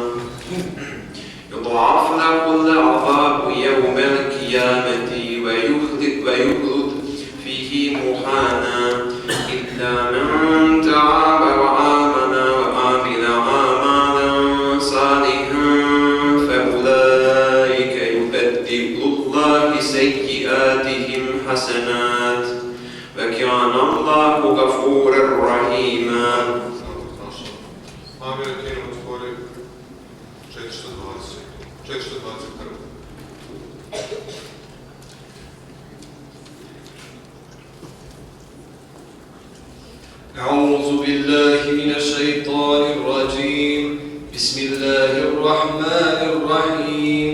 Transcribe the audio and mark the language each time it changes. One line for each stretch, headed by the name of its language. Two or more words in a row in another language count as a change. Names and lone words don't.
Arabic: يضاعف له العذاب يوم القيامة ويخلد فيه مهانا إلا من تاب وآمن وعمل عملا صالحا فأولئك يبدل الله سيئاتهم حسنات وكان الله غفورا رحيما.
Bosnian: Amir, ti ne otvori 421.
Arabic: أعوذ بالله من الشيطان الرجيم. بسم الله الرحمن الرحيم.